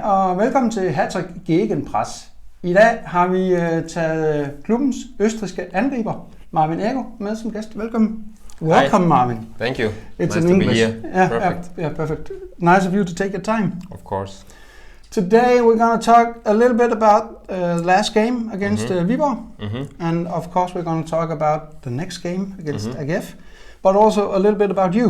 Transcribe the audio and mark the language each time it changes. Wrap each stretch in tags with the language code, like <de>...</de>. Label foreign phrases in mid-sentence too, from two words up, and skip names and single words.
<da>og velkommen til Hattrick Gegenpress. I dag har vi taget klubbens østrigske angriber, Marvin Egho, med som gæst. Velkommen.</da> <en>Welcome, Marvin. Thank you. It's nice in to English. be here. Perfect. Yeah, perfect. Nice of you to take your time. Of course. Today we're going to talk a little bit about last game against Viborg, and of course we're going to talk about the next game against AGF, but also a little bit about you.</en>